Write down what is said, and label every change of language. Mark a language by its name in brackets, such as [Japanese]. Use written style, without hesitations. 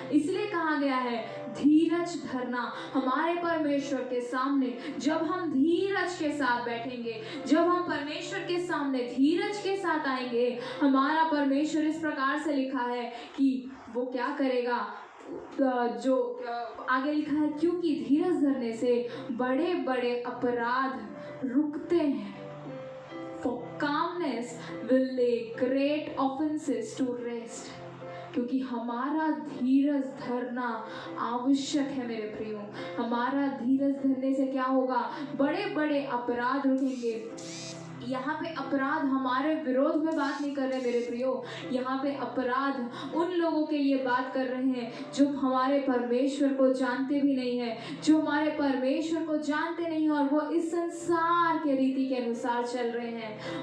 [Hindi] इसलिए कहा गया है धीरज धरना। हमारे परमेश्वर के सामने जब हम धीरज के साथ बैठेंगे, जब हम परमेश्वर के सामने धीरज के साथ आएंगे, हमारा परमेश्वर इस प्रकार से लिखा है कि वो क्या करेगा, जो आगे लिखा है, क्योंकि धीरज धरने से बड़े बड़े अपराध रुकते हैं। [English] For calmness will lay great offenses to rest. [Hindi] क्योंकि हमारा धीरज धरना आवश्यक है मेरे प्रियो। हमारा धीरज धरने से क्या होगा, बड़े बड़े अपराध रुकेंगे। यहाँ पे अपराध हमारे विरोध में बात नहीं कर रहे मेरे प्रियो, यहाँ पे अपराध उन लोगों के लिए बात कर रहे हैं जो हमारे परमेश्वर को जानते भी नहीं है, जो हमारे परमेश्वर को जानते नहीं, और वो इस संसार के रीति के अनुसार चल रहे हैं।